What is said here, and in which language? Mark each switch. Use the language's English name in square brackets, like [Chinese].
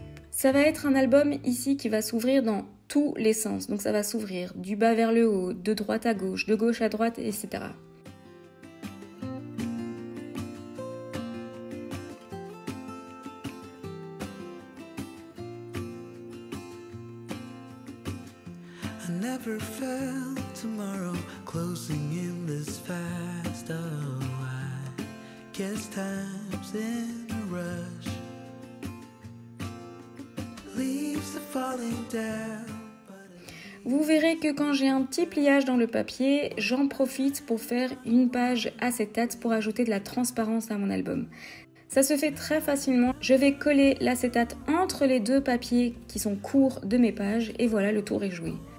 [French] Ça va être un album ici qui va s'ouvrir dans tous les sens. Donc ça va s'ouvrir du bas vers le haut, de droite à gauche, de gauche à droite, etc. [English] I never felt tomorrow closing in this fast. Oh, I guess time's in a rush. Leaves are falling down. [French] Vous verrez que quand j'ai un petit pliage dans le papier, j'en profite pour faire une page acétate pour ajouter de la transparence à mon album. Ça se fait très facilement. Je vais coller l'acétate entre les deux papiers qui sont courts de mes pages et voilà, le tour est joué.